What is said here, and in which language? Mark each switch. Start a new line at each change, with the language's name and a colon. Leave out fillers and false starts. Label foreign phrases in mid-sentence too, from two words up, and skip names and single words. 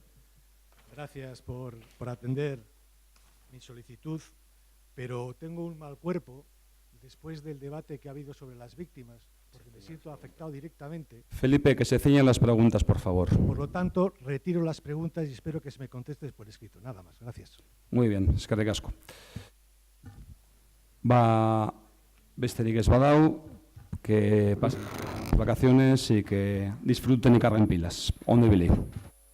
Spanish: Gracias por atender mi solicitud, pero tengo un mal cuerpo después del debate que ha habido sobre las víctimas, porque me siento afectado directamente. Felipe, que se ciñan las preguntas, por favor. Por lo tanto, retiro las preguntas y espero que se me contestes por escrito. Nada más. Gracias. Muy bien,
Basque: eskerrik asko. Besterik ez badau,
Spanish: que pasen las vacaciones y que disfruten y carguen pilas.
Basque: Ondo ibili.